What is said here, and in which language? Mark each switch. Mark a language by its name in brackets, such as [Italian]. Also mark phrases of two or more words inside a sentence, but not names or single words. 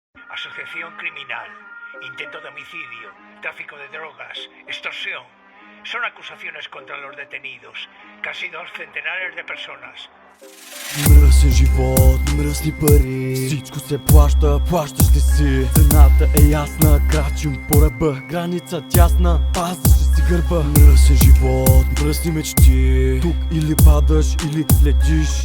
[Spanish] asociación criminal, intento de homicidio, tráfico de drogas, extorsión. Son acusaciones contra los detenidos, casi 2 centenares de personas. [Bulgarian] Мръсен живот, мръсни пари, всичко се плаща, плащаш ли си? Цената е ясна, крачим по ръба, граница тясна, пазиш ли си гърба? Мръсен живот, мръсни мечти, тук или падаш, или летиш.